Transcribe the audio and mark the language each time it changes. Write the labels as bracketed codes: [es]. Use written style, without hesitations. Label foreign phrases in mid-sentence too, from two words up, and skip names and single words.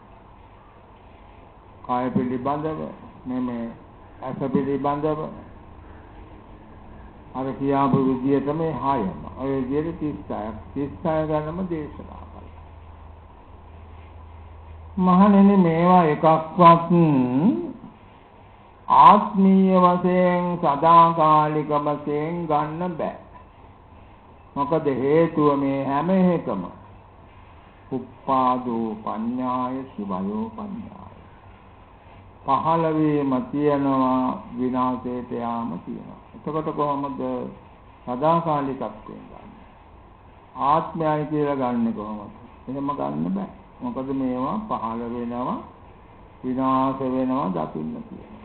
[si] කාය පිළිබඳව මේ ඇස පිළිබඳව අර කියාපු විදිහට මේ හයම ඔය විදිහට 36 ගන්නම දේශනා කළා. මහණෙනි මේවා එකක්වත් ආත්මීය වශයෙන් සදාකාලික වශයෙන් ගන්න බෑ. මොකද හේතුව මේ හැම එකම [pi] උප්පාදෝ පඤ්ඤාය සුභයෝ පඤ්ඤාය [si] පහළ වීම තියෙනවා විනාශයට යාම තියෙනවා. එතකොට කොහොමද සදාකාලිකත්වයෙන් ගන්න? ආත්මයයි කියලා ගන්න කොහොමද? එහෙම ගන්න බෑ. මොකද මේවා පහළ වෙනවා විනාශ වෙනවා දකින්න තියෙනවා.